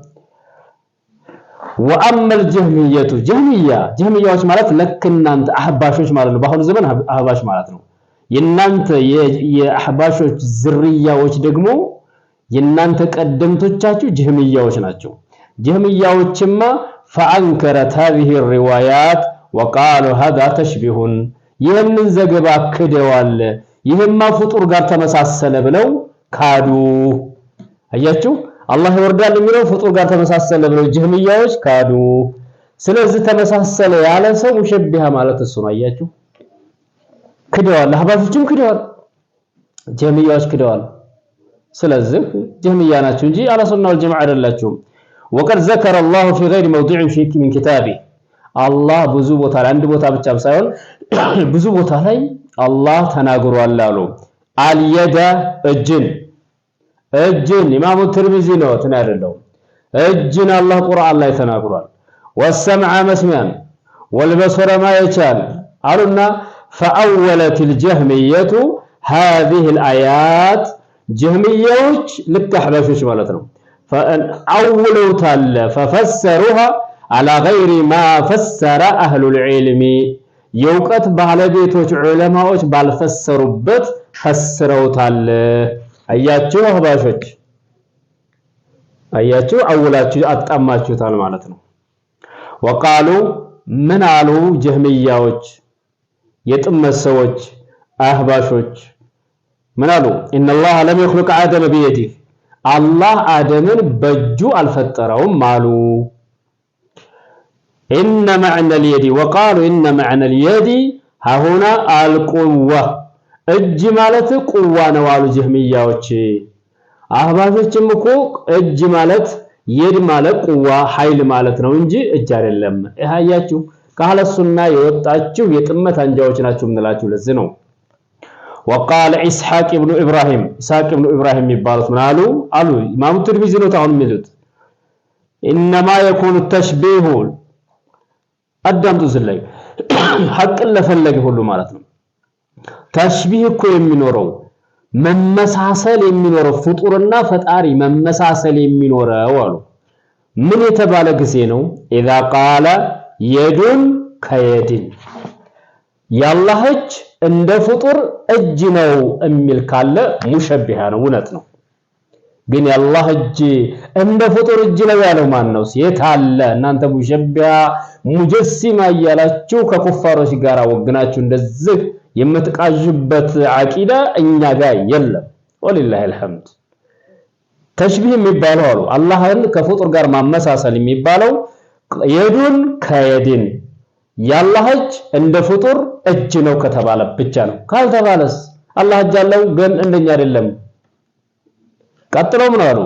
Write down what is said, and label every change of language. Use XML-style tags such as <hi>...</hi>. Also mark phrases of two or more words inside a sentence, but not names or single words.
<ar>وأما الجهمية</ar> <am>ጀህሚያዎች ማለት ለክ እናንተ አህባሾች ማለት ነው። በአሁኑ ዘመን አህባሽ ማለት ነው። የናንተ የአህባሾች ዝርያዎች ደግሞ የናንተ ቀደምቶቻችሁ ጀህሚያዎች ናቸው። ጀህሚያዎችማ</am> <ar>فأنكرت هذه الروايات وقالوا هذا تشبيه</ar> <am>ይህንን ዘገባ ክደዋል፣ ይህማ ፍጡር ጋር ተመሳሰለ ብለው ካዱ። አያችሁ አላህ ይወርዳል የሚለው ፍጡር ጋር ተመሳሰለ ብለው ጀህሚያዎች ካዱ። ስለዚህ ተመሳሰለ ያለ ሰው ሙሸቢሃ ማለት እሱ ነው። አያችሁ ክደዋል፣ አህባሾችም ክደዋል፣ ጀህሚያዎች ክደዋል። ስለዚህ ጀህሚያ ናችሁ እንጂ</am> <ar>أهل السنة والجماعة</ar> <am>አይደላችሁም።</am> <ar>وقد ذكر الله في غير موضع من كتابه</ar> <am>አላህ ብዙ ቦታ ላይ አንድ ቦታ ብቻ ሳይሆን ብዙ ቦታ ላይ አላህ ተናግሯል አሉ። አልየዳ እጅን ኢማሙ ትርሚዚ ነው ተናደለው እጅን አላህ ቁርአን ላይ ተናግሯል። ወሰምዐ መስሚያን ወልበሰረ ማየቻል አሉና</am> <ar>فأولت الجهمية هذه الآيات</ar> <am>ጀህሚያዎች ልክ አህባሾች ማለት ነው فأولوታል</am> <ar>ففسروها على غير ما فسر أهل العلم</ar> <am>የውቀት ባለቤቶች ዑለማዎች ባልፈሰሩበት ፈስረውታል። አያችሁ አህባሾች አያችሁ አውላችሁ አጣማችሁታል ማለት ነው። ወቃሉ ምን አሉ ጀህሚያዎች የጥመት ሰዎች አህባሾች ምን አሉ?</am> <ar>إن الله لم يخلق آدم بيده</ar> <am>አላህ አደምን በእጁ አልፈጠረውም አሉ።</am> <ar>إن معنى اليد وقالوا إن معنى اليد ها هنا القوة</ar> <am>እጅ ማለት ቁዋ ነው አሉ ጀህሚያዎች። አህባሾችም እኮ እጅ ማለት የድ ማለት ቁዋ ኃይል ማለት ነው እንጂ እጅ አይደለም። አያችሁ ከአህለ ሱና የወጣችሁ የጥመት አንጃዎች ናችሁ እንላችሁ ለዚህ ነው።</am> <ar>وقال إسحاق ابن إبراهيم</ar> <am>የሚባሉት ምን አሉ? ኢማሙ ትርሚዚ ነው ታውን የሚሉት</am> <ar>إنما يكون التشبيه</ar> <am>አዳምጡ ዝላይ ሐቅን ለፈለገ ሁሉ ማለት ነው። ተሽቢህ እኮ የሚኖረው መመሳሰል የሚኖረው ፍጡርና ፈጣሪ መመሳሰል የሚኖረው አሉ። ምን የተባለ ጊዜ ነው?</am> <ar>إذا قال يدٌ كيد</ar> <am>ያላህ እጅ እንደ ፍጡር እጅ ነው የሚል ካለ ሙሸቢሃ ነው፣ እውነት ነው። ግን የአላህ እጅ እንደ ፍጡር እጅ ነው ያለው ማን ነው? የት አለ? እናንተ ሙሸቢያ ሙጀሲማ እያላችሁ ከኩፋሮች ጋር ወግናችሁ እንደዚህ የምትቃዥበት አቂዳ እኛ ጋር የለም።</am> <ar>ولله الحمد።</ar> <am>ተሽቢህ የሚባለው አሉ አላህን ከፍጡር ጋር ማመሳሰል የሚባለው የዱን ከየድን የአላህ እጅ እንደ ፍጡር እጅ ነው ከተባለ ብቻ ነው። ካልተባለስ አላህ እጅ አለው ግን እንደኛ አይደለም። ቀጥለው ምን አሉ?</am>